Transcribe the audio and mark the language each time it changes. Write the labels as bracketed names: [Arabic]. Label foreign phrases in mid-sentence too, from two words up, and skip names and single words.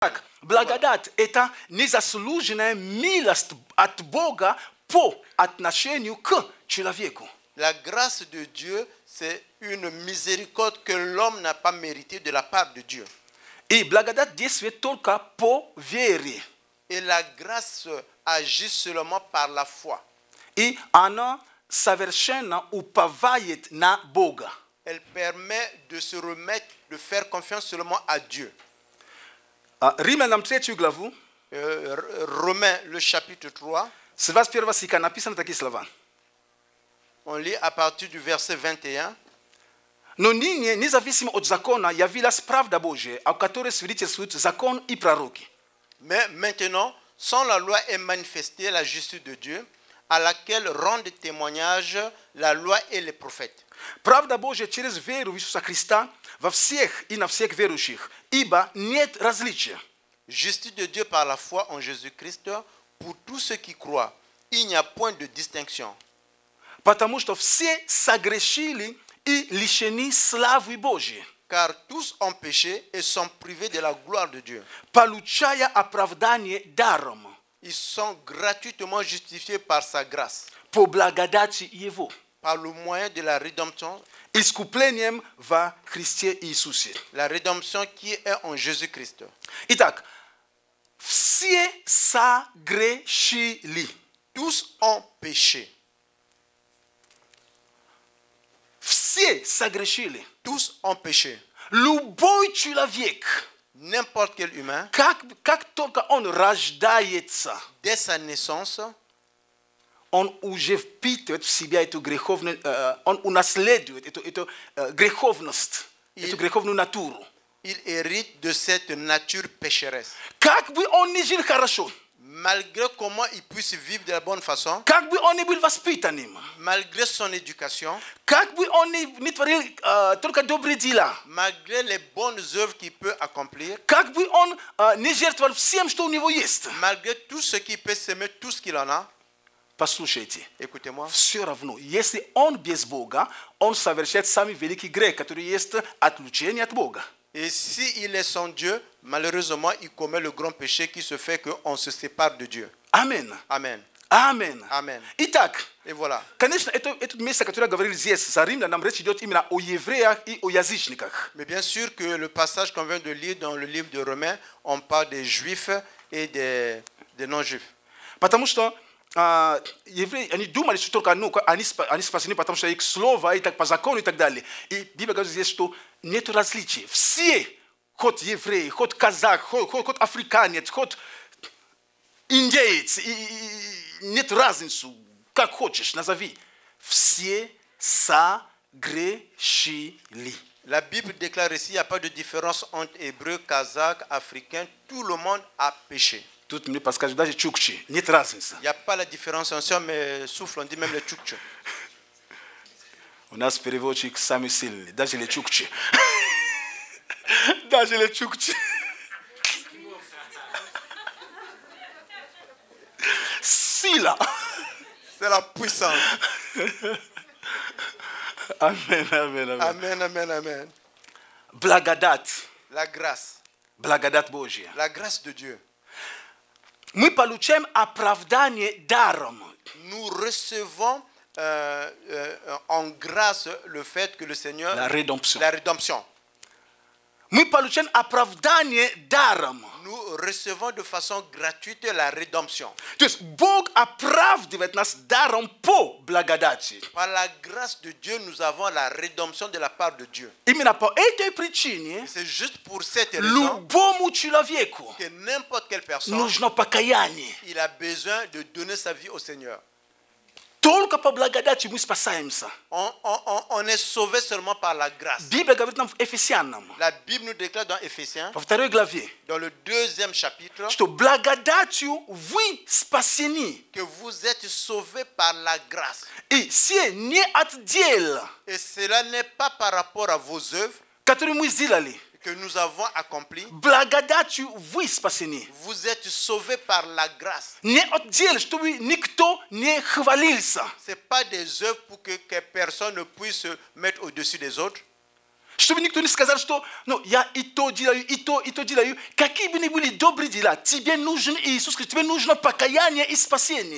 [Russian] Так, благодать это незаслуженная милость от Бога по отношению к человеку. [French] La grâce de Dieu, c'est une miséricorde que l'homme n'a pas méritée de la part de Dieu. [Russian] И благодать действует только по вере. [French] Et la grâce agit seulement par la foi. [Russian] И она совершенно уповает на Бога. [French] Elle permet de se remettre, de faire confiance seulement à Dieu. [Russian] Римлянам 3 главу, [French] Romains, le chapitre 3, [Russian] с 21 стиха написаны такие слова. [French] on lit à partir du verset 21. [Russian] Но ныне, независимо от закона, явилась правда Божия, о которой свидетельствуют закон и пророки. [French] Mais maintenant, sans la loi est manifestée la justice de Dieu, à laquelle rendent témoignage la loi et les prophètes. [Russian] Правда Божия через веру в Иисуса Христа во всех и на всех верующих, ибо нет различия. [French] Justice de Dieu par la foi en Jésus-Christ pour tous ceux qui croient. Il n'y a point de distinction. [Russian] Потому что все согрешили и лишены славы Божьей, [French] Car tous ont péché et sont privés de la gloire de Dieu. [Russian] получая оправдание даром, [French] Ils sont gratuitement justifiés par sa grâce, [Russian] по благодати Его, [French] par le moyen de la rédemption, [Russian] искуплением во Христе Иисусе. [French] la rédemption qui est en Jésus-Christ. [Russian] Итак, все согрешили. [French] Tous ont péché. [Russian] Все согрешили. [French] Tous ont péché. [Russian] Любой человек, [French] N'importe quel humain, [Russian] как только он рождается, [French] dès sa naissance, [Russian] он уже впитывает в себя эту греховную, он унаследует эту греховность, эту греховную натуру. [French] il hérite de cette nature pécheresse. [Russian] Как бы он ни жил хорошо, [French] Malgré comment il puisse vivre de la bonne façon, [Russian] как бы он ни был воспитанным, [French] malgré son éducation, [Russian] как бы он ни творил только добрые дела, [French] malgré les bonnes œuvres qu'il peut accomplir, [Russian] как бы он не жертвовал всем, что у него есть. [French] malgré tout ce qu'il peut s'aimer, tout ce qu'il en a, [Russian] Послушайте, [French] écoutez-moi, [Russian] все равно, если он без Бога, он совершает самый великий грех, который есть отлучение от Бога. [French] et s'il est son Dieu, malheureusement, il commet le grand péché qui se fait qu'on se sépare de Dieu. [Russian] Амин. [French] Amen. [Russian] Амин. [French] Amen. [Russian] Итак, [French] Et voilà. [Russian] конечно, это место, которое говорили здесь, за Римлян, нам речь идет именно о евреях и о язычниках. [French] Mais bien sûr que le passage qu'on vient de lire dans le livre de Romains, on parle des juifs et des non-juifs. [Russian] Потому что евреи, они думали, что только они спасены, потому что их слово, и так по закону и так далее. И Библия говорит здесь, что нет различий. Все, хоть евреи, хоть казах, хоть африканец, хоть индеец, нет разницы, как хочешь, назови. Все согрешили. [French] La Bible déclare ici, il n'y a pas de différence entre hébreux, kazakhs, africains, tout le monde a péché. [Russian] Тут мне подскажут, даже чукчи, нет разницы. [French] Il n'y a pas la différenciation, mais souffle, on dit même les tchoukchs. [Russian] У нас переводчик самый сильный, даже les чукчи. Даже les чукчи. Сила. [French] C'est la puissance. [Russian] Амен, амен, амен. [French] Amen, amen, amen. [Russian] Благодать. [French] La grâce. [Russian] Благодать Божья. [French] La grâce de Dieu. [Russian] Мы получаем оправдание даром. [French] Nous recevons en grâce le fait que le Seigneur... La rédemption. La rédemption. [Russian] Мы получаем оправдание даром. [French] Nous recevons de façon gratuite la rédemption. [Russian] То есть Бог оправдывает нас даром по благодати. [French] Par la grâce de Dieu, nous avons la rédemption de la part de Dieu. [Russian] Именно по этой причине [French] C'est juste pour cette raison [Russian] любому человеку [French] que n'importe quelle personne, [Russian] нужно покаяние. [French] il a besoin de donner sa vie au Seigneur. [Russian] Только по благодати мы спасаемся. [French] On est sauvé seulement par la grâce. [Russian] Библия говорит нам в Ефесянам, [French] La Bible nous déclare dans Éphésiens, [Russian] во 2 главе, [French] dans le 2e chapitre, [Russian] что благодатью вы спасены. [French] que vous êtes sauvés par la grâce. [Russian] И все не от дел, [French] Et cela n'est pas par rapport à vos œuvres [Russian] которые мы сделали. [French] que nous avons accompli. [Russian] Благодатью вы спасены. [French] Vous êtes sauvés par la grâce. [Russian] Не от дел, чтобы никто не хвалился. [French] Ce n'est pas des œuvres pour que personne ne puisse se mettre au-dessus des autres. [Russian] Чтобы никто не сказал, что ну, я и то делаю, и то делаю. Какие бы ни были добрые дела, тебе нужен Иисус Христос, тебе нужно покаяние и спасение.